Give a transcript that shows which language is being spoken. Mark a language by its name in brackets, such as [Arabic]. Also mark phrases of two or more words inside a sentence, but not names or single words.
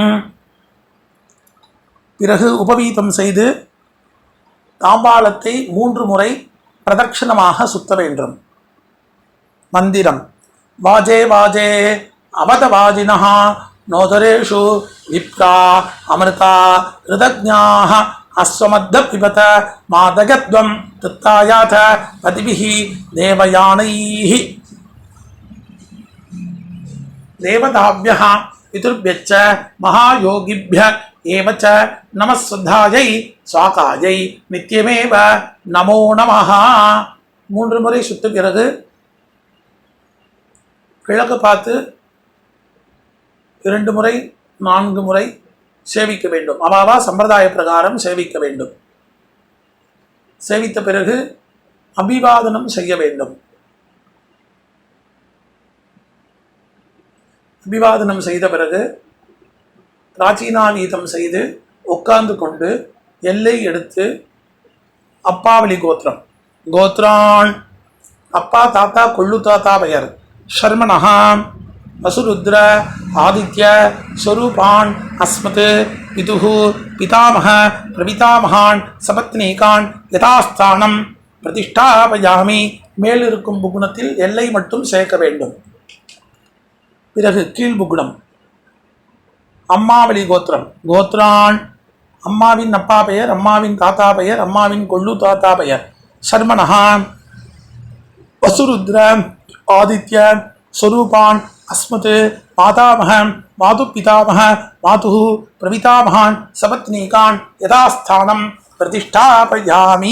[Tamil] பிறகு உபவீதம் செய்து தாம்பாளத்தை 3 முறை பிரதட்சணமாக சுத்த வேண்டும். [Sanskrit] மந்திரம் वाजे वाजे अवतवाजिनः नोदरेषु विप्रा अमृता ऋतज्ञाः अश्वमद्ध पिबत मादगत्वं तत्तायाथ पतिभिः देवयानैः देवताभ्यः पितृभ्यश्च महायोगिभ्यः एव च नमः श्रद्धायै स्वाकायै नित्यमेव नमो नमः. [Tamil] 3 முறை சுத்த பிறகு கிழக்கு பார்த்து 2 முறை 4 முறை சேவிக்க வேண்டும். அவாவா சம்பிரதாய பிரகாரம் சேவிக்க வேண்டும். சேவித்த பிறகு அபிவாதனம் செய்ய வேண்டும். அபிவாதனம் செய்த பிறகு பிராச்சீனாவீதம் செய்து உட்கார்ந்து கொண்டு எல்லை எடுத்து அப்பாவளி கோத்திரம் கோத்ரான் அப்பா தாத்தா கொள்ளு தாத்தா பெயர் [Sanskrit] शर्मणः वसुरुद्र आदित्य स्वरूपान् अस्मत् पितुः पितामह प्रपितामहान् सपत्नीकान् यथास्थानं प्रतिष्ठापयामि [Tamil] மேல் இருக்கும் புகுணத்தில் எல்லை மட்டும் சேர்க்க வேண்டும். பிறகு கீழ் புகுணம். அம்மாவளி கோத்திரம். கோத்ரான் அம்மாவின் அப்பா பெயர், அம்மாவின் தாத்தா பெயர், அம்மாவின் கொள்ளு தாத்தா பெயர். [Sanskrit] शर्मणः वसुरुद्र आदित्य स्वरूपान् अस्मत् मातामह मातुः पितामह मातुः प्रपितामहान् सपत्नीकान् यथास्थानं प्रतिष्ठापयामि.